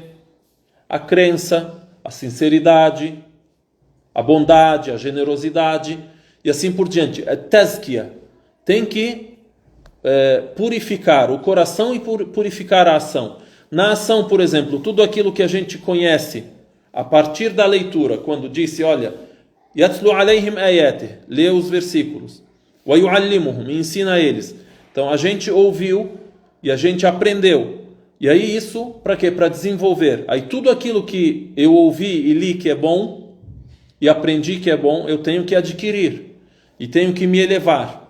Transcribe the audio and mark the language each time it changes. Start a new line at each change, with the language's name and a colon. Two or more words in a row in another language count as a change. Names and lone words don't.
Portuguese: A crença, a sinceridade, a bondade, a generosidade, e assim por diante. A tazkiyah tem que purificar o coração e purificar a ação. Na ação, por exemplo, tudo aquilo que a gente conhece a partir da leitura, quando disse, olha,
Arabic: يتلو عليهم آياته,
Portuguese: lê os versículos,
Arabic: ويعلمهم,
Portuguese: ensina a eles. Então a gente ouviu e a gente aprendeu. E aí isso para quê? Para desenvolver. Aí tudo aquilo que eu ouvi e li que é bom e aprendi que é bom, eu tenho que adquirir e tenho que me elevar.